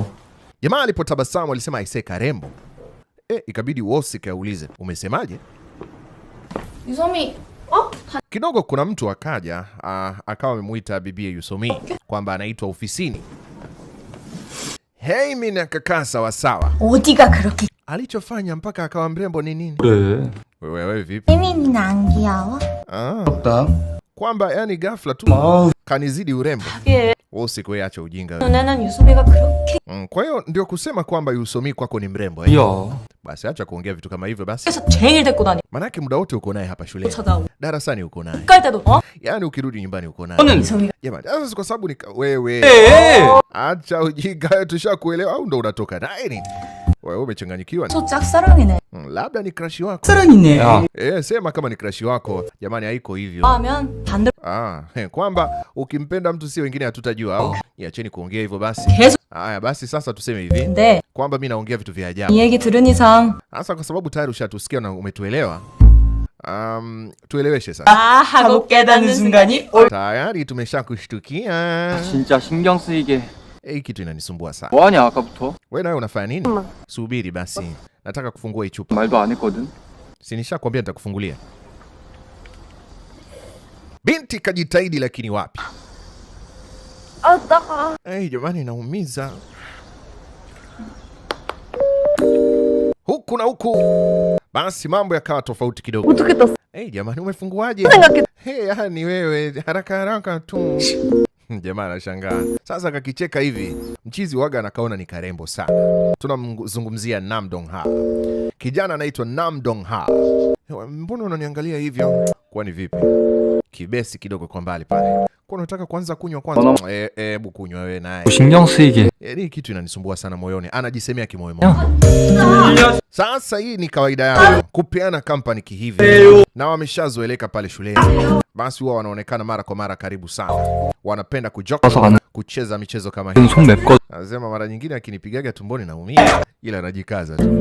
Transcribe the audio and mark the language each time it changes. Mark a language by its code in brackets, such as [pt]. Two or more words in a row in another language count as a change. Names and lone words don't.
[sw] Jamaa alipotabasamu alisema aisee karembo. Ikabidi Wosik aulize, umesemaje? [ko] 유섬이. [sw] Kidogo kuna mtu akaja, akawa amemuita bibie Yusomi kwamba anaitwa ofisini. Heimin akakaa sawasawa. [ko] 어디가 그렇게. [sw] Alichofanya mpaka akawa mrembo ni nini? [ko] 그래. [sw] Wewe vipi? [ko] 혜민이는 안 귀여워? 없다. [sw] Kwamba yani ghafla tu kanizidi urembo. Wosik, wewe acha ujinga wewe. [ko] 너네는 유섬이가 그렇게. [sw] Kwa hiyo ndio kusema kwamba Yusomi kwako ni mrembo Basi acha kuongea vitu kama hivyo basi. [ko] 그래서 제일 데리고 다니. [sw] Manake muda wote uko naye hapa shuleni. Darasani uko naye. [ko] 깔 때도 [sw] Yaani ukirudi nyumbani uko naye. [ko] 유섬이가. [sw] Jamani, sasa kwa sababu ni wewe. Acha ujinga, tushakuelewa au ndo unatoka naye ni? Wewe umechanganyikiwa. [ko] 저 짝사랑이네. [sw] Labda ni crush wako. [ko] 사랑이네. [sw] Sema kama ni crush wako. Jamani, haiko hivyo. [ko] 하면 반대로. [sw] Kwamba ukimpenda mtu si wengine hatutajua au? Niacheni kuongea hivyo basi. Haya basi sasa tuseme hivi. [ko] 근데 [sw] Kwamba mimi naongea vitu vya ajabu. [ko] 이 얘기 들은 이상. [sw] Sasa kwa sababu tayari ushatusikia na umetuelewa. Tueleweshe sasa. [ko] 하고 깨닫는 순간이 올. [sw] Tayari tumeshakushtukia. [ko] 진짜 신경 쓰이게. [sw] Hii kitu inanisumbua sana. [ko] 뭐하냐 아까부터? [sw] Wewe nawe unafanya nini? Subiri basi. Nataka kufungua hii chupa. [ko] 말도 안 했거든. [sw] Si nishakwambia nitakufungulia. Binti kajitahidi lakini wapi? Jamani naumiza. Huku na huku. Basi mambo yakawa tofauti kidogo. Jamani umefunguaje? Yani wewe haraka tu. Jamaa anashangaa. Sasa kakicheka hivi, mchizi waga anakaona ni karembo sana. Tunamzungumzia Namdongha. Kijana anaitwa Namdongha. Mbona unaniangalia hivyo? Kwani vipi? Kibesi kidogo kwa mbali pale. Kwa unataka kuanza kunywa kwanza? Hebu kunywa wewe naye. [ko] 신경 쓰이게. [sw] Hii kitu inanisumbua sana moyoni. Anajisemea kimoyomoyo. Sasa hii ni kawaida yao kupeana company kihivi. Na wameshazoeleka pale shuleni. Basi huwa wanaonekana mara kwa mara karibu sana. Wanapenda kucheza michezo kama hii. Nasema mara nyingine akinipigaga tumboni naumia, ila anajikaza tu.